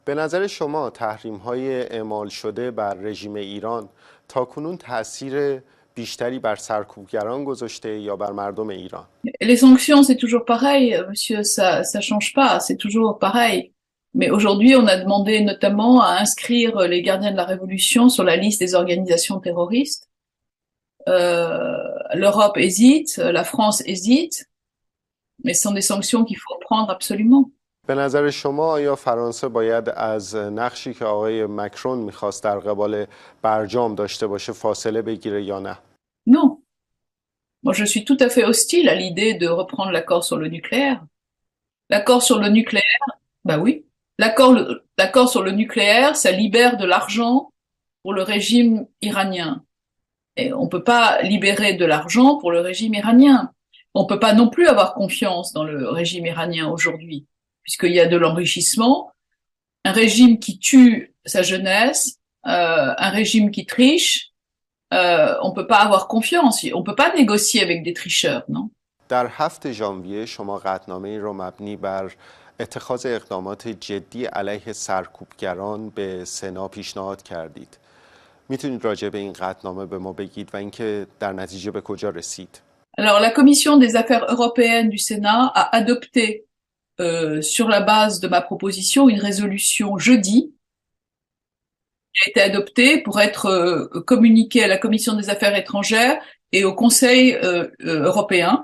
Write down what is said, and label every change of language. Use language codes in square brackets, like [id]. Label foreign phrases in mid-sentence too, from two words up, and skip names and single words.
[fa] به نظر شما تحریم‌های اعمال شده بر رژیم ایران تاکنون تأثیر بیشتری بر سرکوبگران گذاشته یا بر مردم ایران؟ [fr] Les sanctions, c'est toujours pareil, monsieur, ça change pas, c'est toujours pareil. Mais aujourd'hui, on a demandé notamment à inscrire les gardiens de la Révolution sur la liste des organisations terroristes. L'Europe hésite, la France hésite, mais ce sont des sanctions qu'il faut prendre absolument. [fa] به نظر شما آیا فرانسه باید از نقشی که آقای مکرون میخواست در قبال برجام داشته باشه فاصله بگیره یا نه؟ [fr] Non. Moi, je suis tout à fait hostile à l'idée de reprendre l'accord sur le nucléaire. L'accord sur le nucléaire, bah oui. L'accord sur le nucléaire, ça libère de l'argent pour le régime iranien. Et on peut pas libérer de l'argent pour le régime iranien. On peut pas non plus avoir confiance dans le régime iranien aujourd'hui, puisqu'il y a de l'enrichissement, un régime qui tue sa jeunesse, un régime qui triche. On peut pas avoir confiance. On peut pas négocier avec des tricheurs, non? [fa] در 7 ژانویه شما قطعنامه‌ای را مبنی بر اتخاذ اقدامات جدی علیه سرکوبگران به سنا پیشنهاد کردید. میتونید راجع به این قطعنامه به ما بگید و اینکه در نتیجه به کجا رسید؟ [fr] Alors, la Commission des affaires européennes du Sénat a adopté, sur la base de ma proposition, une résolution jeudi, qui a été adoptée pour être communiquée à la Commission des affaires étrangères et au Conseil européen.